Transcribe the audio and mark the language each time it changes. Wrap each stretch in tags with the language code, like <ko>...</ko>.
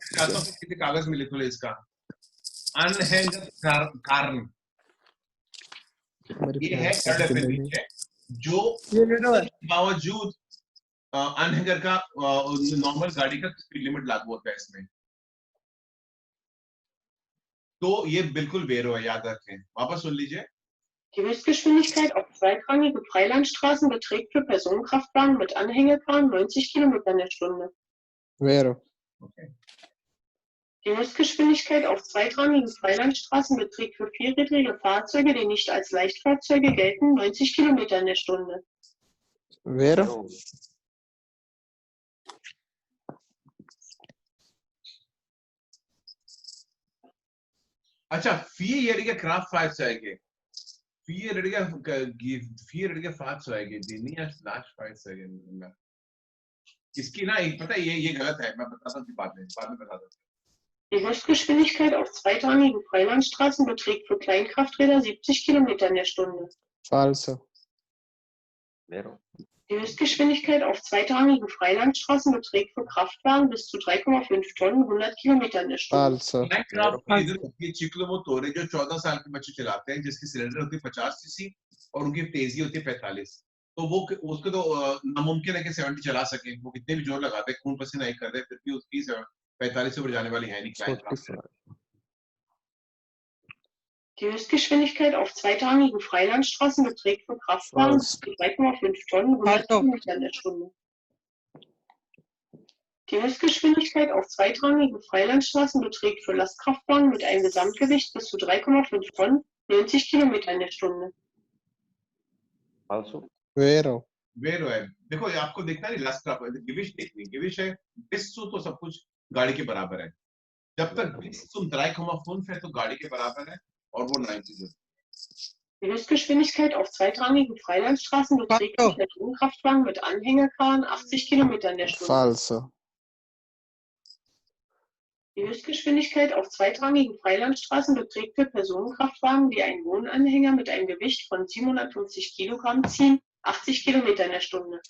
<hi>चाहता हूँ किसी कागज में लिख लो इसका। अनहैंगर कारण ये है कर्ल अपेंडिक्स जो ये वेरो है। बावजूद अनहैंगर का नॉर्मल गाड़ी का स्पीड लिमिट लागू होता है इसमें, तो ये बिल्कुल वेरो है, याद रखें। वापस सुन लीजिए।</hi> <de>Die Höchstgeschwindigkeit auf zweitrangige Freilandstraßen beträgt für Personenkraftwagen mit Anhängefahren 90 Kilometer in der Stunde.</de> <it>वेरो</it> <en>Okay.</en> <de>Die Höchstgeschwindigkeit auf zweitrangigen Freilandstraßen beträgt für vierrädrige Fahrzeuge, die nicht als Leichtfahrzeuge gelten, 90 Kilometer in der Stunde.</de> <it>वेरो</it> <de>अच्छा, vierjährige Kraftfahrzeuge. Vierjährige Fahrzeuge, die nie als Leichtfahrzeuge sind.</de> <hi>इसकी ना एक पता है ये गलत है, मैं बताता हूँ बाद में बताता हूँ।</hi> <de>Die Höchstgeschwindigkeit auf zweitrangigen Freilandstraßen beträgt für Kleinkrafträder 70 Kilometer in der Stunde.</de> <it>फाल्सो वेरो</it> <de>Die Höchstgeschwindigkeit auf zweitrangige Freilandstraßen beträgt für Kraftwagen bis zu 3,5 Tonnen 100 Kilometer in der Stunde.</de> <it>फाल्सो</it> <hi>इधर होती है चिक्लोमोटोरे जो 14 साल के बच्चे चलाते हैं, जिसकी सिलेंडर होती है 50 सीसी और उनकी तेजी होती है 45। तो वो उसको तो नामुमकिन है कि 70 चला सके, वो कितने भी जोर लगाते हैं, खून पसीना एक कर दे, फिर भी उसकी 45 से ऊपर जाने वाली है नहीं।</hi> <de>Die Höchstgeschwindigkeit auf zweitrangigen Freilandstraßen beträgt für Kraftwagen bis zu 3,5 Tonnen 100 Kilometer in der Stunde. Die Höchstgeschwindigkeit auf zweitrangigen Freilandstraßen beträgt für Lastkraftwagen mit einem Gesamtgewicht bis zu 3,5 Tonnen 90 Kilometer in der Stunde.</de> <it>फाल्सो वेरो</it> <hi>वेरो है। देखो ये आपको देखना है last गिविश देखनी, गिविश है बिस्सु तो सब कुछ गाड़ी के बराबर है। जब तक बिस्सु 3,5 है तो गाड़ी के बराबर है और वो 90 है।</hi> <de>Die Höchstgeschwindigkeit auf zweitrangigen Freilandstraßen beträgt für Personenkraftwagen mit Anhängerkarren 80 Kilometer in der Stunde.</de> <it>फाल्सो</it> <de>Die Höchstgeschwindigkeit auf zweitrangigen Freilandstraßen beträgt für Personenkraftwagen, die einen Wohnanhänger mit einem Gewicht von 750 Kilogramm ziehen, 80 Kilometer in der Stunde.</de>